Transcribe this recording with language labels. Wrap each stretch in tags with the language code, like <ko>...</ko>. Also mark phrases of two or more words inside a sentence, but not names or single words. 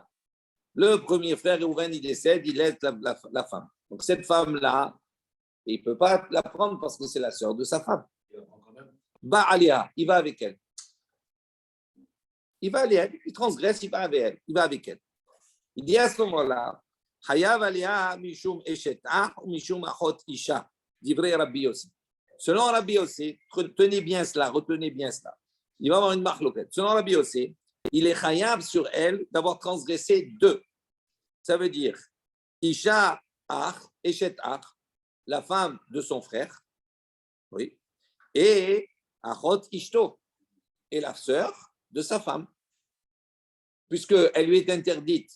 <fr>Le premier frère, Reuven, il décède, il laisse la femme. Donc, cette femme-là, il ne peut pas la prendre parce que c'est la sœur de sa femme. Ba'aleha, il va avec elle. Il va aller elle, il transgresse, il va avec elle. Il dit à ce moment-là,</fr> <he>חייב עליה משום אשתה ou משום אחות אשה, דברי רבי יוסי.</he> <fr>Selon Rabbi Yossi, retenez bien cela. Il va avoir une marloquette. Selon Rabbi Yossi, il est chayav sur elle d'avoir transgressé 2. Ça veut dire</fr> <he>אשה אח, אשת אח,</he> <fr>la femme de son frère, oui, et</fr> <he>אחות אשתו,</he> <fr>et la sœur de sa femme, puisqu'elle lui est interdite.</fr>